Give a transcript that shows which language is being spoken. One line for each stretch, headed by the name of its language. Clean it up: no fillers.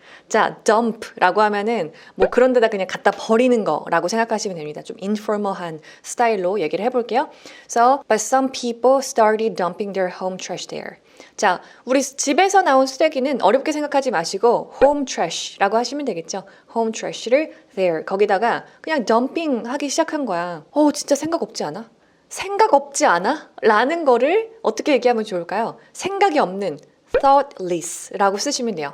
Korean: 자, dump라고 하면은 뭐 그런 데다 그냥 갖다 버리는 거라고 생각하시면 됩니다. 좀 informal한 스타일로 얘기를 해볼게요.
English: So, but some people started dumping their home trash there.
Korean: 자, 우리 집에서 나온 쓰레기는 어렵게 생각하지 마시고 home trash라고 하시면 되겠죠. home trash를 there 거기다가 그냥 dumping 하기 시작한 거야. 진짜 생각 없지 않아? 생각 없지 않아? 라는 거를 어떻게 얘기하면 좋을까요? 생각이 없는 thoughtless라고 쓰시면 돼요.